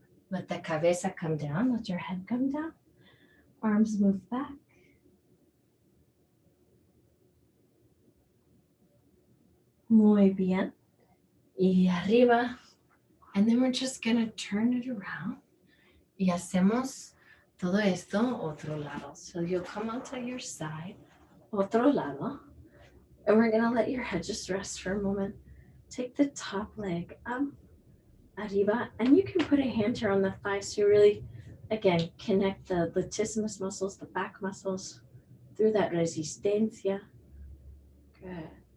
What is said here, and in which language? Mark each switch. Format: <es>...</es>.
<en>Let the cabeza come down. Let your head come down. Arms move back.</en> <es>Muy bien. Y arriba.</es> <en>And then we're just going to turn it around.</en> <es>Y hacemos todo esto otro lado.</es> <en>So you'll come onto your side.</en> <es>Otro lado.</es> <en>And we're going to let your head just rest for a moment. Take the top leg up. Arriba. And you can put a hand here on the thigh so you really, again, connect the latissimus muscles, the back muscles, through that resistencia. Good.</en>